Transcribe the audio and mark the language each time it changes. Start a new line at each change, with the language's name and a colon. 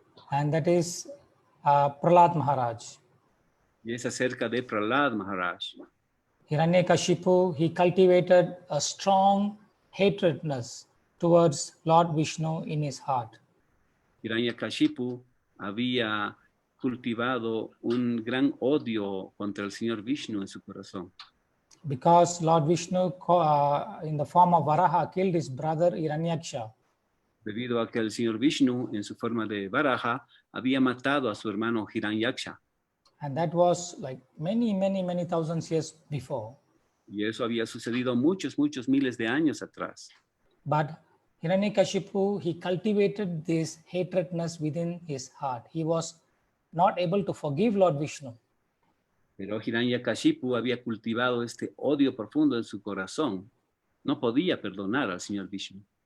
English: And that is Prahlad Maharaj.
Spanish: Y es acerca de Prahlad Maharaj.
English: Hiranyakashipu, he cultivated a strong hatredness towards Lord Vishnu in his heart.
Spanish: Hiranyakashipu había cultivado un gran odio contra el Señor Vishnu en su corazón.
English: Because Lord Vishnu, in the form of Varaha, killed his brother Hiranyaksha.
Spanish: Debido a que el Señor Vishnu, en su forma de Varaha, había matado a su hermano Hiranyaksha.
English: And that was like many thousands years before.
Spanish: Y eso había sucedido muchos miles de años atrás.
English: But Hiranyakashipu, he cultivated this hatredness within his heart. He was not able to forgive Lord Vishnu.
Spanish: Pero Hiranyakashipu había cultivado este odio profundo en su corazón. No podía perdonar al Señor Vishnu.